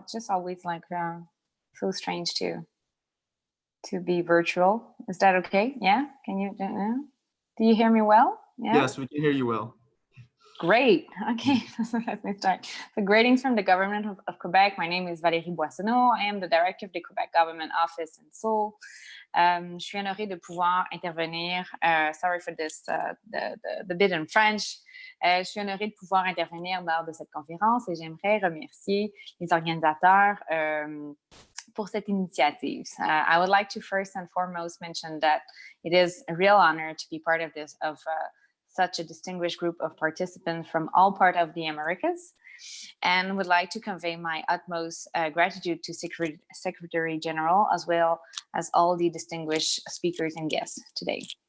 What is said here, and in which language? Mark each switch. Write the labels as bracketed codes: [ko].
[en] It's just always like so strange to be virtual. Is that okay? Yeah, can you, do you hear me well? Yeah? Yes, we can hear you well. Great. Okay, let me start. So greetings from the government of Quebec. My name is Valérie Boissonneau. I am the director of the Quebec Government Office in Seoul. [fr] Je suis honorée de pouvoir intervenir. [en] Sorry for this, the bit in French. [fr] Je suis honorée de pouvoir intervenir lors de cette conférence et j'aimerais remercier les organisateurs pour cette initiative. [en] I would like to first and foremost mention that it is a real honor to be part of such a distinguished group of participants from all parts of the Americas, and would like to convey my utmost gratitude to Secretary General, as well as all the distinguished speakers and guests today.